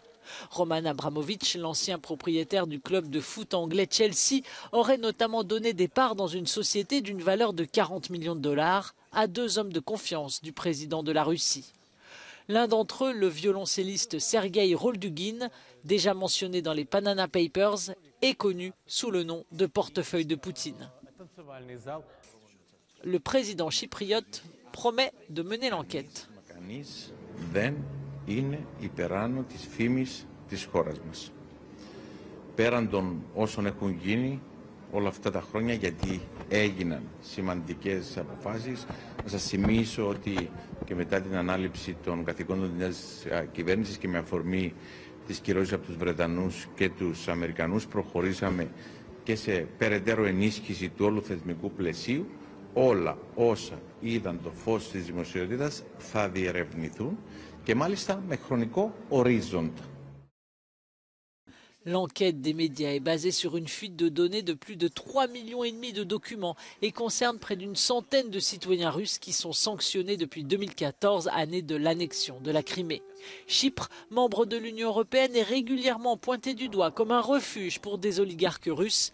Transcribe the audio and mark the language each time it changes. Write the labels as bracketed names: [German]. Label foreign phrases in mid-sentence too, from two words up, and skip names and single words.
[French] Roman Abramovich, l'ancien propriétaire du club de foot anglais Chelsea, aurait notamment donné des parts dans une société d'une valeur de 40 millions de dollars à 2 hommes de confiance du président de la Russie. L'un d'entre eux, le violoncelliste Sergueï Roldugin, déjà mentionné dans les Panama Papers, est connu sous le nom de portefeuille de Poutine. Le président chypriote promet de mener l'enquête. [Greek] Είναι υπεράνω της φήμης της χώρας μας. Πέραν των όσων έχουν γίνει όλα αυτά τα χρόνια, γιατί έγιναν σημαντικές αποφάσεις, να σας θυμίσω ότι και μετά την ανάληψη των καθηκόντων της νέας κυβέρνησης και με αφορμή τις κυρώσεις από τους Βρετανούς και τους Αμερικανούς, προχωρήσαμε και σε περαιτέρω ενίσχυση του όλου θεσμικού πλαισίου. Όλα όσα είδαν το φως της δημοσιότητας θα διερευνηθούν και μάλιστα με χρονικό ορίζοντα. [French] L'enquête des médias est basée sur une fuite de données de plus de 3,5 millions de documents et concerne près d'une centaine de citoyens russes qui sont sanctionnés depuis 2014, année de l'annexion de la Crimée. Chypre, membre de l'Union européenne, est régulièrement pointé du doigt comme un refuge pour des oligarques russes.